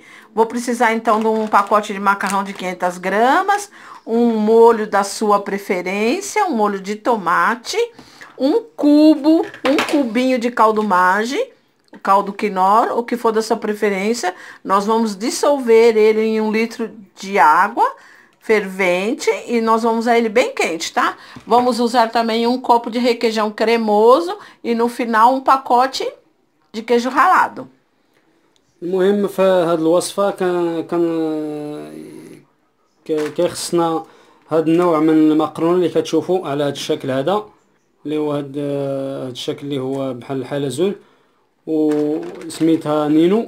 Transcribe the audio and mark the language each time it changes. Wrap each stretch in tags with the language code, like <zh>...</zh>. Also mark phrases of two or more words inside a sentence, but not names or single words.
<pt>Vou precisar então de um pacote de macarrão de 500 gramas, um molho da sua preferência, um molho de tomate, um cubinho de caldo Maggi, o caldo Knorr, o que for da sua preferência. Nós vamos dissolver ele em 1 litro de água fervente e nós vamos usar ele bem quente, tá? Vamos usar também um copo de requeijão cremoso e no final um pacote de queijo ralado.</pt> <ar>المهم في هاد الوصفه كيخصنا هاد النوع من المقرونه اللي كتشوفوا على هاد الشكل هذا، اللي هو هاد الشكل اللي هو بحال الحلزون، وسميتها نينو.</ar>